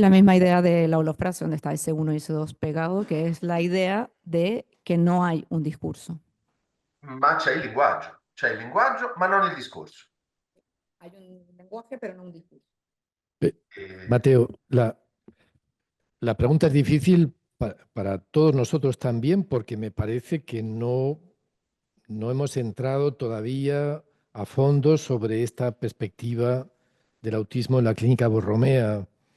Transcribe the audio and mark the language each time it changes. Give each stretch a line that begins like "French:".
Spanish: Es la misma idea de la holofrase, donde está S1 y S2 pegado, que es la idea de que no hay un discurso.
Italian: Ma c'è il linguaggio, ma non il discorso.
Spanish: Hay un lenguaje, pero no un discurso. Mateo, la pregunta es difícil para todos nosotros también, porque me parece que no hemos entrado todavía a fondo sobre esta perspectiva del autismo en la clínica Borromea.